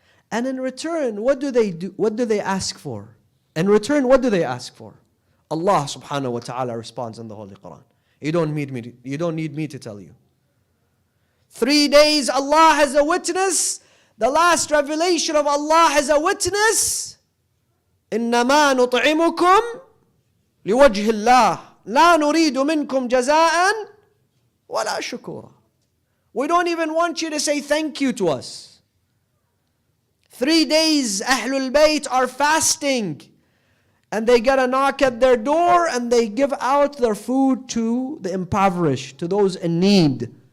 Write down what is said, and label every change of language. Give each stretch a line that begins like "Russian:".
English: And in return, what do they do? What do they ask for? In return, what do they ask for? Allah subhanahu wa ta'ala responds in the Holy Quran. You don't need me to tell you. 3 days Allah has a witness. The last revelation of Allah has a witness.
Arabic: إنما نطعمكم لوجه الله لا نريد منكم جزاء ولا شكورا.
English: We don't even want you to say thank you to us. 3 days Ahlul Bayt are fasting. And they get a knock at their door and they give out their food to the impoverished, to those in need.